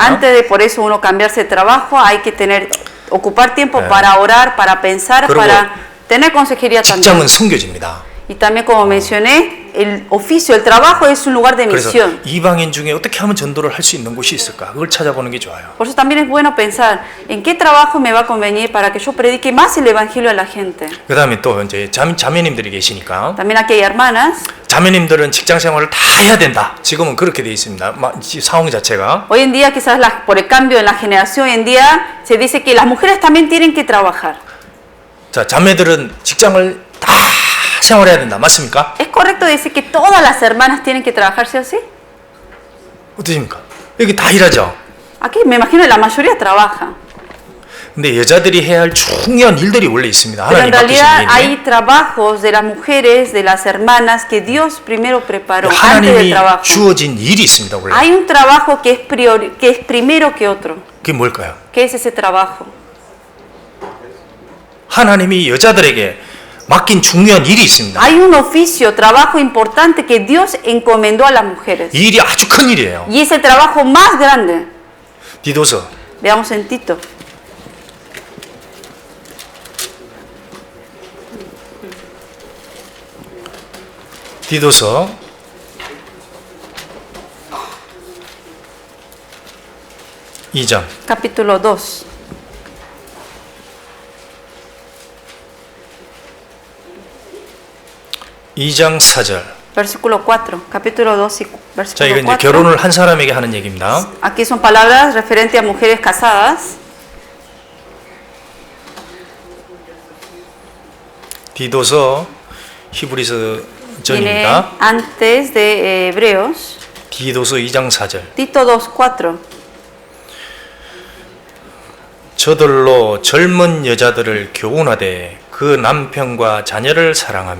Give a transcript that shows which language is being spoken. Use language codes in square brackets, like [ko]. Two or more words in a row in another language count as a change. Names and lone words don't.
[es] Antes de por eso uno cambiarse de trabajo, hay que ocupar tiempo para orar, para pensar, [ko] 그리고 [es] para tener consejería también. [ko] 직장은 선교지입니다. [es] Y también, como mencioné, el oficio, el trabajo es un lugar de [ko] 그래서 [es] misión. [ko] 이방인 중에 어떻게 하면 전도를 할 수 있는 곳이 있을까? 그걸 찾아보는 게 좋아요. [es] Por eso también es bueno pensar en qué trabajo me va a convenir para que yo predique más el evangelio a la gente. [ko] 그 다음에 또 이제 자매님들이 계시니까 [es] También aquí hay hermanas. [ko] 자매님들은 직장 생활을 다 해야 된다. 지금은 그렇게 돼 있습니다. 상황 자체가. [es] Hoy en día, quizás por el cambio en la generación, hoy en día se dice que las mujeres también tienen que trabajar. [ko] 자, 자매들은 직장을 다 생활해야 된다. 맞습니까? [es] ¿Es correcto decir que todas las hermanas tienen que trabajar sí o sí? [ko] 어떠십니까? 여기 다 일하죠. [es] Aquí me imagino que la mayoría trabaja. [ko] 근데 여자들이 해야 할 중요한 일들이 원래 있습니다. [es] Pero en [ko] 하나님 맡기신 [es] realidad [ko] 일이. [es] hay trabajos de las mujeres, de las hermanas, que Dios primero preparó antes del [ko] 하나님이 [es] trabajo. [ko] 주어진 일이 있습니다. 원래. [es] Hay un trabajo que es primero que otro. [ko] 그게 뭘까요? [es] ¿Qué es ese trabajo? [ko] 하나님이 여자들에게 맡긴 중요한 일이 있습니다. [es] Hay un oficio, trabajo importante que Dios encomendó a las mujeres. [ko] 이 일이 아주 큰 일이에요. [es] Y es el trabajo más grande. [ko] 디도서 [es] Veamos en Tito. [ko] 디도서 2장 [es] Capítulo 2. [ko] 이장 4절. [es] Versículo 4. Capítulo 2 y [ko] 자, 이건 [es] versículo [ko] 이제 [es] 4. [ko] 결혼을 한 사람에게 하는 얘기입니다. [es] Aquí son palabras referentes a mujeres casadas. [ko] 디도서 히브리서 [es] Viene [ko] 전입니다. [es] antes de Hebreos. [ko] 디도서 2장 4절. [es] Tito 2, 4. [ko] 저들로 젊은 여자들을 교훈하되 그 남편과 자녀를 사랑하며.